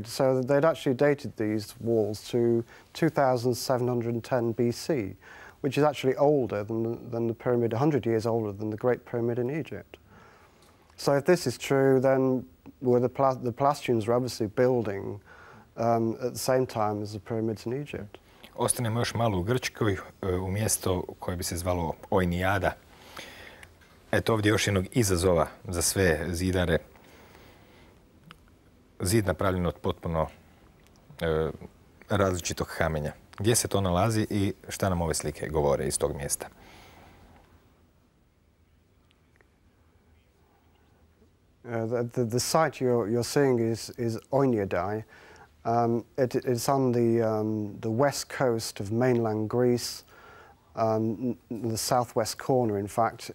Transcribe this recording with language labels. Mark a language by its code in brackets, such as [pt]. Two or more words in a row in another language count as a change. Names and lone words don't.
[en] So they'd actually dated these walls to 2710 BC, which is actually older than the pyramid, 100 years older than the Great Pyramid in Egypt. So if this is true, then the Pelasgians were obviously building at the same time as the pyramids in Egypt. [hr] Ostanemo još malo u Grčkoj, u mjesto koje bi se zvalo Oinijada. Eto ovdje još jednog izazova za sve zidare. Zid napravljen od potpuno različitog kamenja. Gdje se to nalazi i šta nam ove slike govore iz tog mjesta? [en] The site you're seeing is Oiniyadi. It's on the west coast of mainland Greece, the southwest corner, in fact.